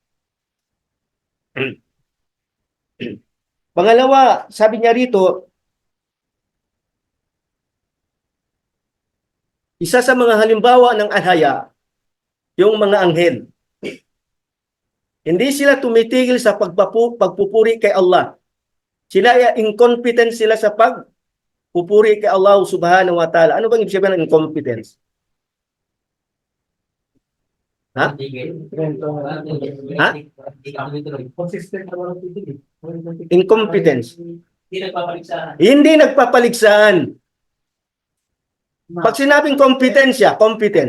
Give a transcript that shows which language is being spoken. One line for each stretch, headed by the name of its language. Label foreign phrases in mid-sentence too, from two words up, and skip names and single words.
Filipino: Pangalawa, sabi niya rito, isa sa mga halimbawa ng al-haya, yung mga anghel. Hindi sila tumitigil sa pagpupuri kay Allah. Sila ay incompetent sila sa pagpupuri kay Allah
Arabic: سبحانه وتعالى.
Filipino: Ano bang ibig sabihin ng incompetence? Ha? Ha? Incompetence. Hindi nagpapaliksaan. Pag sinabing kompetensya, competence.